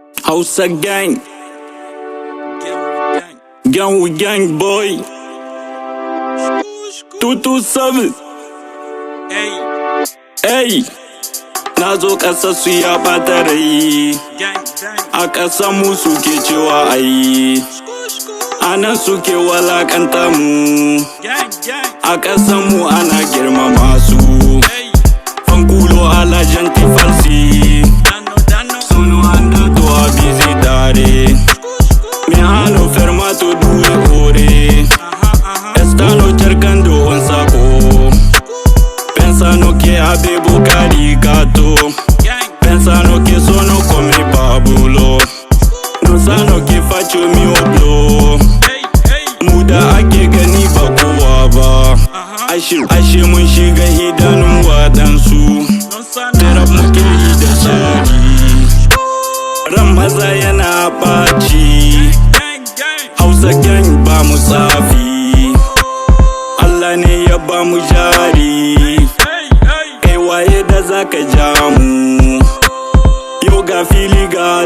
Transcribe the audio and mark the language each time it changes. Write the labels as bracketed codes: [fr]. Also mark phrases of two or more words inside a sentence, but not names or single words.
[en] Hausa gang, gang with gang boy. 227. [ha] Hey, na zo ƙasa su ya ɓata rai, a ƙasa mu suke cewa ayi, a nan suke walakanta mu, a ƙasa mu ana girmama su. [it] Fanculo alla gente falsi, sono andato a visitare, mi hanno fermato 2 ore, e stanno cercando un sacco, pensano che avevo caricato, pensano che sono come Pablo, non sanno che faccio il mio blow, [ha] muda ake gani ba kowa ba, ashe mun shiga idanun waɗansu, tarab muke yi da shari, ran maza yana ɓaci, [en] Hausa gang [ha] ba mu tsafi, Allah ne ya ba mu jari, kai waye da zaka ja mu, yau ga fili ga